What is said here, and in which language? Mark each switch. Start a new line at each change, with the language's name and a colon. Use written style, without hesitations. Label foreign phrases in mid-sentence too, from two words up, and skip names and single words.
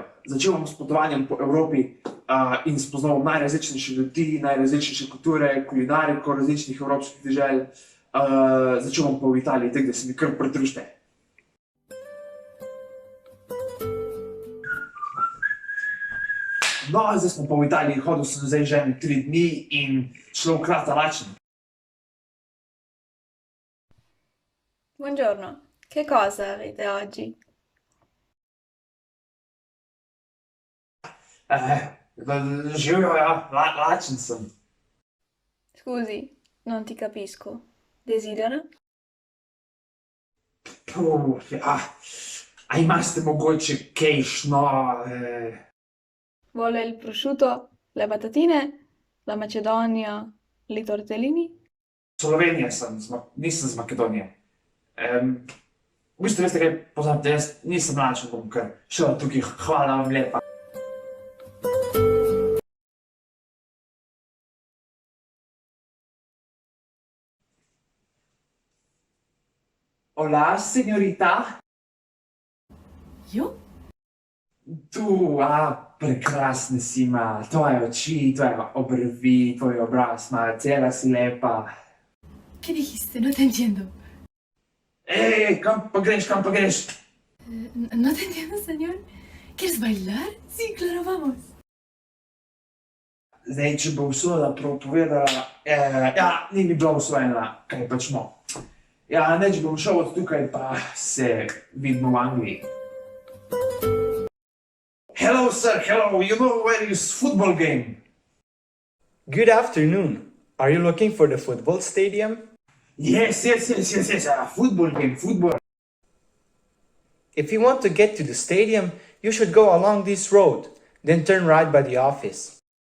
Slovenian: Začel bom s potovanjem po Evropi in spoznal najrazličnejše ljudi, najrazličnejše kulture, kulinariko različnih evropskih dežel. Začel bom pa v Italiji, tako da se mi kar pridružite. No, zdaj smo pa v Italiji, hodil sem zdaj že 3 dni in šlo krata lačen.
Italian: Buongiorno, che cosa avete oggi?
Slovenian: Živjo, ja, lačen sem.
Italian: Scusi, non ti capisco. Desidera?
Slovenian: Ja, a imate mogoče kejšno...
Italian: Vuole il prosciutto, le patatine, la Macedonia, li tortellini?
Slovenian: Slovenija sem, nisem z Makedonije. V bistvu veste kaj, pozabite, jaz nisem lačen, bom kar šel tukaj, hvala vam lepa.
Spanish: Hola, señorita. Jo?
Slovenian: Tu, prekrasne si ima, tvoje oči, tvoje obrvi, tvoj obraz, cela si lepa.
Spanish: ¿Qué dijiste? No te entiendo.
Slovenian: Kam pa greš?
Spanish: No te entiendo, señor. ¿Quieres bailar? Sí, claro, vamos.
Slovenian: Zdaj, če bo usoda povedala, ni mi bila usvojena, kaj pačmo. Ja, neč bom šel od tukaj, pa se vidimo v Angliji.
English: Hello, sir, hello, you know where is football game? Good afternoon. Are you looking for the football stadium? Yes, football game. If you want to get to the stadium, you should go along this road, then turn right by the office.